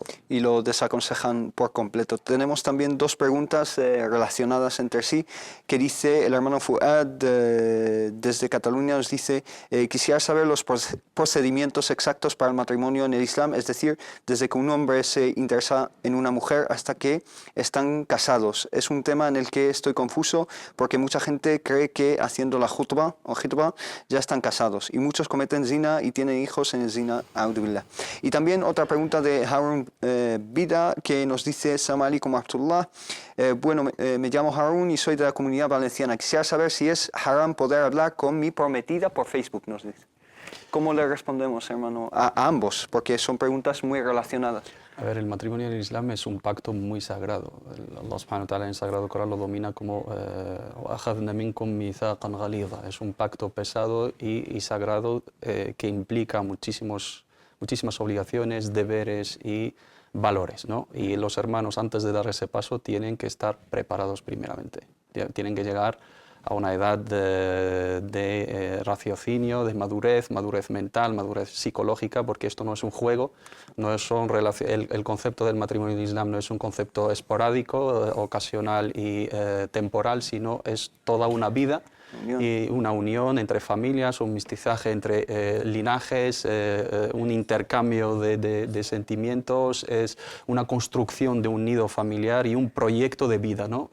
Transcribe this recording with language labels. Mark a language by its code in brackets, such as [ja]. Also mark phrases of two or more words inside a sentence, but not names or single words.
[es] Y lo desaconsejan por completo. Tenemos también dos preguntas relacionadas entre sí, que dice el hermano Fuad desde Cataluña, nos dice: quisiera saber los procedimientos exactos para el matrimonio en el Islam, es decir, desde que un hombre se interesa en una mujer hasta que están casados. Es un tema tema en el que estoy confuso porque mucha gente cree que haciendo la khutbah o khitbah ya están casados y muchos cometen zina y tienen hijos en el zina. Y también otra pregunta de Harun Vida que nos dice: [ar] السلام عليكم ورحمة الله. [es] Bueno, me llamo Harun y soy de la Comunidad Valenciana. Quisiera saber si es haram poder hablar con mi prometida por Facebook, nos dice. ¿Cómo le respondemos, hermano, a ambos? Porque son preguntas muy relacionadas. A ver, el matrimonio en el Islam es un pacto muy sagrado. [ar] الله سبحانه وتعالى [es] en el Sagrado Corán lo domina como [ar] وَأَخَذْنَ مِنْكُمْ مِيثَاقًا غَلِيظًا. [es] Es un pacto pesado y sagrado que implica muchísimas obligaciones, deberes y valores, ¿no? Y los hermanos, antes de dar ese paso, tienen que estar preparados primeramente. Tienen que llegar a una edad de raciocinio, de madurez mental, madurez psicológica, porque esto no es un juego, el concepto del matrimonio en Islam no es un concepto esporádico, ocasional y temporal, sino es toda una vida y una unión entre familias, un mestizaje entre linajes, un intercambio de sentimientos, es una construcción de un nido familiar y un proyecto de vida, ¿no?